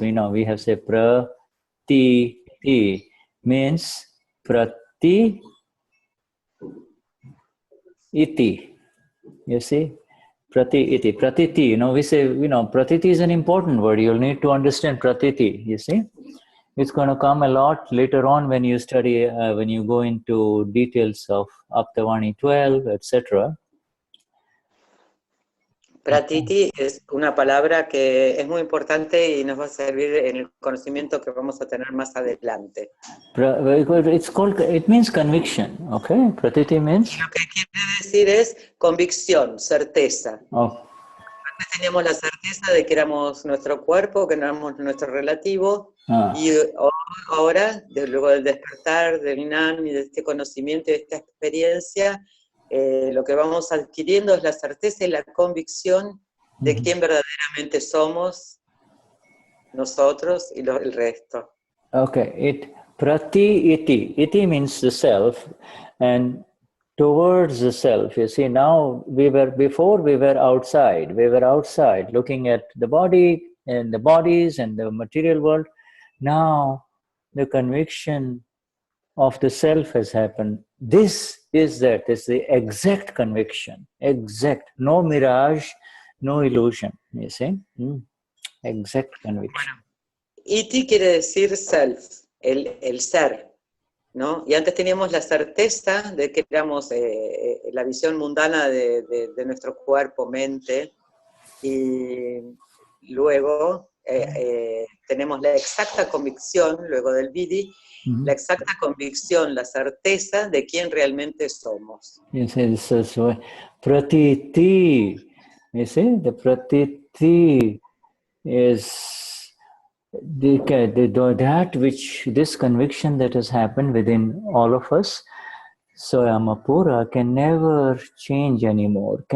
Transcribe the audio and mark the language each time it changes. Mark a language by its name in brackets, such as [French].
[English] We have say pratiti, means prati iti. You see? Prati iti. Pratiti, we say, pratiti is an important word. You'll need to understand pratiti, you see? It's going to come a lot later on when you study, when you go into details of Aptavani 12, etc. [Spanish] Pratiti es una palabra que es muy importante y nos va a servir en el conocimiento que vamos a tener más adelante. [English] It's called, it means conviction, okay? Pratiti means? [Spanish] Lo que quiere decir es convicción, certeza. Oh. Antes teníamos la certeza de que éramos nuestro cuerpo, que no éramos nuestro relativo, y ahora, luego del despertar del Gnani y de este conocimiento y de esta experiencia, lo que vamos adquiriendo es la certeza y la convicción de quién verdaderamente somos nosotros y el resto. [English] Okay, prati iti means the self, and towards the self. You see, now before we were outside looking at the body and the bodies and the material world. Now the conviction of the self has happened. This is that, it's the exact conviction, exact, no mirage, no illusion, you see, exact conviction. [Spanish] Iti quiere decir self, el ser, ¿no? Y antes teníamos la certeza de que éramos la visión mundana de nuestro cuerpo, mente, y luego tenemos la exacta convicción, luego del Vidhi, la exacta convicción, la certeza de quién realmente somos. [English] Yes, so pratiti, you see, the pratiti is that which, this conviction that has happened within all of us. So Amapura can never change anymore.